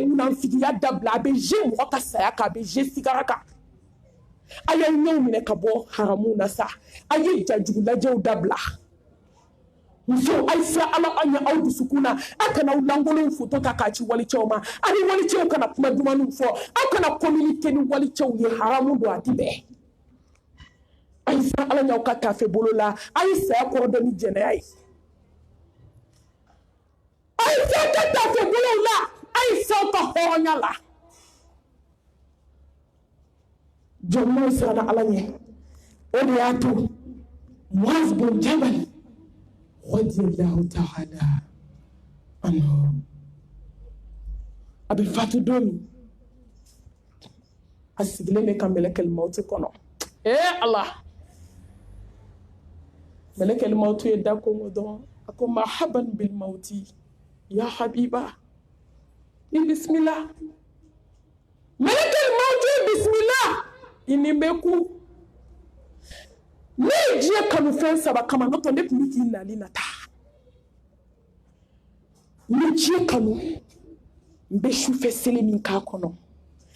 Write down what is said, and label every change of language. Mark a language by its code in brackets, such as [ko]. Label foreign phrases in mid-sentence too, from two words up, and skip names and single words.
[bm] munanfigiya dabila a bɛ je mɔgɔ ka saya kan a bɛ je sigara kan a ye ɲɛw minɛ ka bɔ haramu na sa a ye jajugu lajɛw dabila muso a ye siran Ala an ɲɛ aw dusukun na a kana aw lankolonw foto ta k'a ci walicɛw ma a ni walicɛw kana kuma dumanniw fɔ aw kana communiquer ni walicɛw ye haramu don a ti bɛn a ye siran Ala ɲɛ aw ka tafe bolo la a ye saya kɔrɔ dɔn ni jɛnɛya ye a ye siran ka tafe bolow la a ye siran ka hɔrɔnya la jɔnmaw siranna Ala ɲɛ o de y'a to Muaz bin Jabal [ar] رضي الله تعالى عنه [bm] a bɛ fatu don min a sigilen bɛ ka mɛlɛkɛl mawuti kɔnɔ Allah mɛlɛkɛl mawuti ye da kongo dɔrɔn a ko [ar] مرحبا بالموت يا حبيبي [bm] i bismillah mɛlɛkɛl mawuti bismillah i ni bɛ ku ne ye diɲɛ kanu fɛn saba kama n'o tɛ ne tun bɛ k'i nali nata n bɛ diɲɛ kanu n bɛ sufɛ seli min k'a kɔnɔ